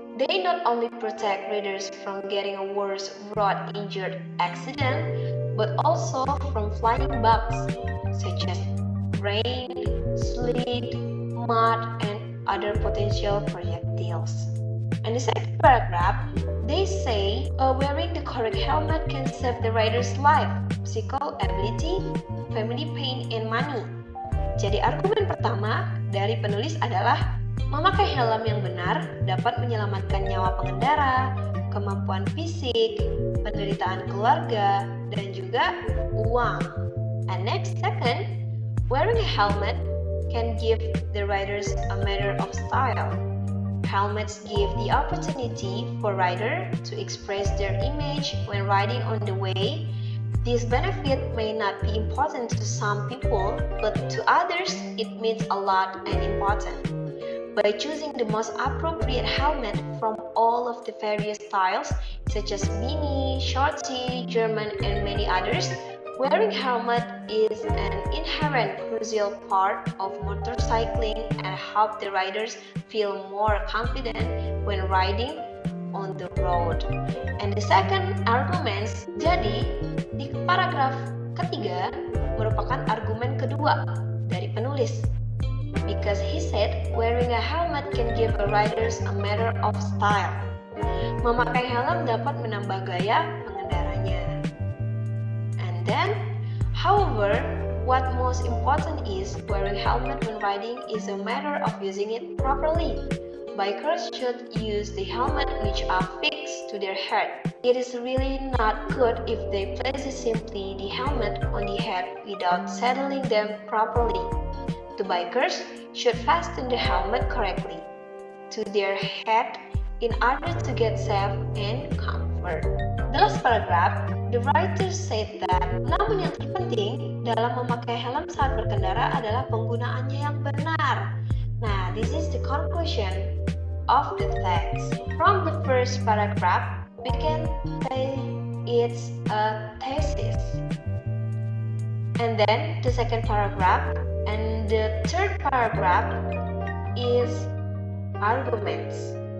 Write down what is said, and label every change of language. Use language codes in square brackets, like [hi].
[en] They not only protect riders from getting a worse road injured accident, but also from flying bugs such as rain, sleet, mud, and other potential projectiles. And the second paragraph, they say wearing the correct helmet can save the rider's life, physical ability, family pain, and money. [id] Jadi argumen pertama dari penulis adalah memakai helm yang benar dapat menyelamatkan nyawa pengendara, kemampuan fisik, penderitaan keluarga, dan juga uang. [en] And next, second, wearing a helmet can give the riders a matter of style. Helmets give the opportunity for rider to express their image when riding on the way. This benefit may not be important to some people, but to others it means a lot and important. By choosing the most appropriate helmet from all of the various styles, such as mini, shorty, German, and many others, wearing helmet is an inherent crucial part of motorcycling and help the riders feel more confident when riding on the road. And the second argument, [id] jadi di paragraf ketiga merupakan argumen kedua dari penulis. [en] Because he said wearing a helmet can give a riders a matter of style. [id] Memakai helm dapat menambah gaya pengendaranya. [en] And then, however, what most important is wearing helmet when riding is a matter of using it properly. Bikers should use the helmet which are fixed to their head. It is really not good if they place simply the helmet on the head without settling them properly. The bikers should fasten the helmet correctly to their head in order to get safe and comfort. The last paragraph, the writer said that, [id] namun yang terpenting dalam memakai helm saat berkendara adalah penggunaannya yang benar. [en] Nah, this is the conclusion of the text. From the first paragraph, we can say it's a thesis. And then the second paragraph and the third paragraph is arguments.